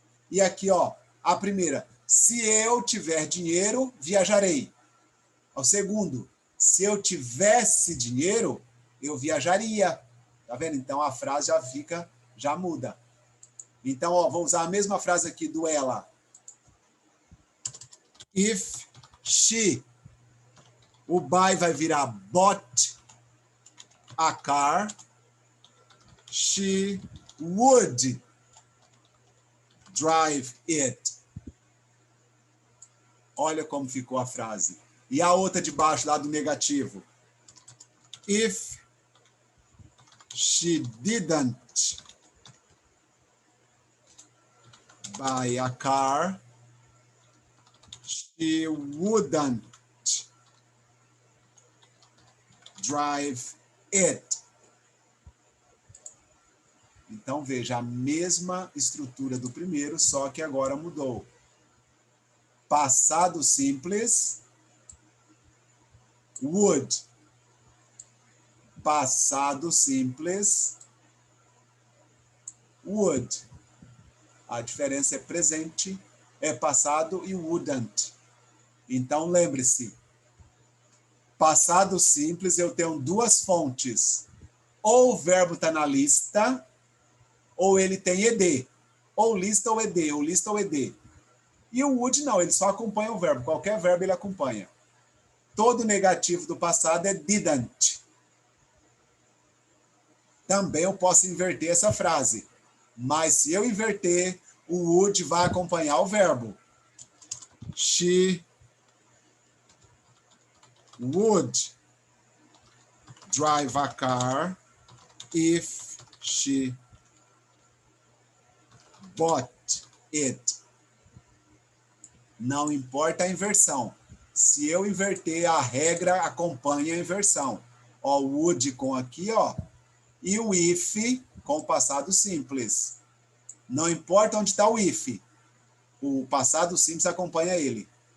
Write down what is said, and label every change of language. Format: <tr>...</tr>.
<pt>E aqui, ó, a primeira. Se eu tiver dinheiro, viajarei. O segundo. Se eu tivesse dinheiro, eu viajaria. Tá vendo? Então, a frase já muda. Então, ó, vou usar a mesma frase aqui do ela.</pt> <en>If she,</en> <pt>o</pt> <en>buy</en> <pt>vai virar</pt> <en>bought a car, she would drive it.</en> <pt>Olha como ficou a frase. E a outra de baixo, lá do negativo.</pt> <en>If she didn't buy a car, she wouldn't drive it.</en> <pt>Então, veja, a mesma estrutura do primeiro, só que agora mudou. Passado simples, would. Passado simples, would. A diferença é presente, é passado e wouldn't. Então, lembre-se, passado simples eu tenho duas fontes. Ou o verbo está na lista, ou ele tem ed. Ou lista ou ed, ou lista ou ed. E o would não, ele só acompanha o verbo. Qualquer verbo ele acompanha. Todo negativo do passado é didn't. Também eu posso inverter essa frase. Mas se eu inverter, o would vai acompanhar o verbo.</pt> <en>She would drive a car if she bought it.</en> <pt>Não importa a inversão. Se eu inverter, a regra acompanha a inversão. Ó, o would com aqui, ó, e o if com o passado simples. Não importa onde está o if. O passado simples acompanha ele.</pt>